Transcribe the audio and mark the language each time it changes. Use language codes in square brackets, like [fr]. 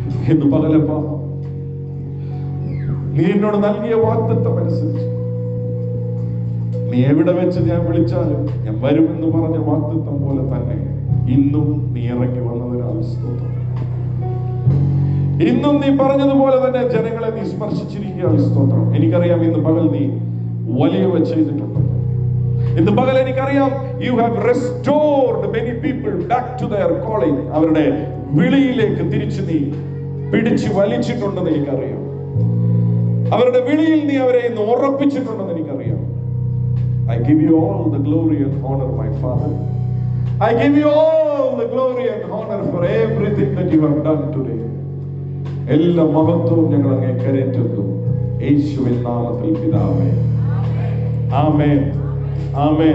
[ml] ഇന്ന് പകലപ്പ നീ എന്നോട് നൽകിയ വാഗ്ദത്തം അനുസരിച്ച് നീ എവിടെ വെച്ച് ഞാൻ വിളിച്ചാലും ഞാൻ വരുമെന്ന് പറഞ്ഞ വാഗ്ദത്തം പോലെ തന്നെ ഇന്നും നീ ഇറങ്ങി വന്നതിനാൽ സ്തോത്രം. ഇന്നും നീ പറഞ്ഞതുപോലെ തന്നെ ജനങ്ങളെ നീ സ്പർശിച്ചിരിക്കുകയാണ് സ്തോത്രം. എനിക്കറിയാം ഇന്ന് പകൽ നീ വലിയവ ചെയ്തിട്ടുണ്ട്. ഇന്ന് പകൽ എനിക്കറിയാം [en] you have restored many people back to their calling. [ml] അവരുടെ വിളിയിലേക്ക് തിരിച്ചു നീ പിടിച്ചു വലിച്ചിട്ടുണ്ടെന്ന് എനിക്കറിയാം. അവരുടെ വിളിയിൽ നീ അവരെ ഇന്ന് ഉറപ്പിച്ചിട്ടുണ്ടെന്ന് എനിക്കറിയാം. [en] I give you all the glory and honor, my Father. I give you all the glory and honor for everything that you have done today. [ml] എല്ലാ മഹത്വവും ഞങ്ങൾ അങ്ങേ കരേറ്റുന്നു യേശുവിൻ നാമത്തിൽ പിതാവേ. ആമേൻ. ആമേൻ.